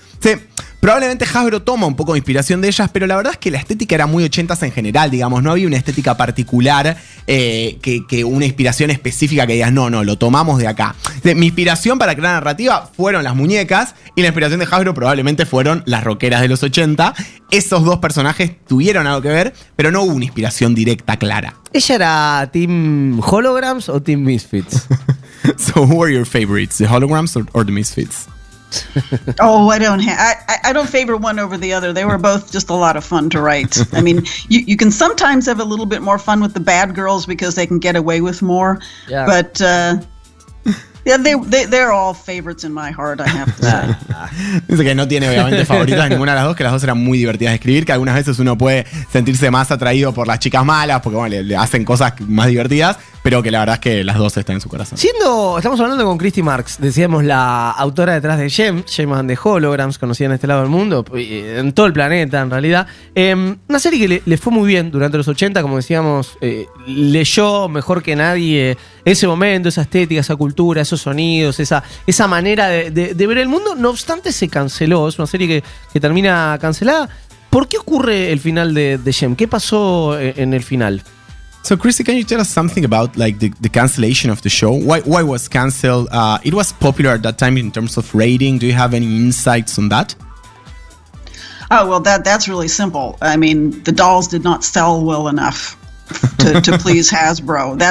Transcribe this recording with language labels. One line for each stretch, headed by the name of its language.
Spanish: Sí, probablemente Hasbro toma un poco de inspiración de ellas, pero la verdad es que la estética era muy ochentas en general, digamos. No había una estética particular, que una inspiración específica que digas, no, lo tomamos de acá. Mi inspiración para crear narrativa fueron las muñecas y la inspiración de Hasbro probablemente fueron las rockeras de los 80. Esos dos personajes tuvieron algo que ver, pero no hubo una inspiración directa, clara. ¿Ella era Team Holograms o Team Misfits?
English: So who are your favorites, the Holograms or the Misfits? Oh, I don't favor one over the other. They were both just a lot of fun to write. I mean, you can sometimes have a little bit more fun with the bad girls because they can get away with more. Yeah. But yeah, they're all favorites in my heart, I have to say.
Spanish: Dice que no tiene obviamente favoritas de ninguna de las dos, que las dos eran muy divertidas de escribir, que algunas veces uno puede sentirse más atraído por las chicas malas, porque bueno, le hacen cosas más divertidas, pero que la verdad es que las dos están en su corazón. Estamos hablando con Christy Marx, decíamos la autora detrás de JEM and the Holograms, conocida en este lado del mundo, en todo el planeta en realidad. Una serie que le fue muy bien durante los 80, como decíamos, leyó mejor que nadie ese momento, esa estética, esa cultura, esos sonidos, esa manera de ver el mundo. No obstante, se canceló, es una serie que termina cancelada. ¿Por qué ocurre el final de JEM? ¿Qué pasó en el final?
English: So, Christy, can you tell us something about like the cancellation of the show? Why was canceled? It was popular at that time in terms of rating. Do you have any insights on that? Oh, well, that's really simple. I mean, the dolls did not sell well enough to please Hasbro.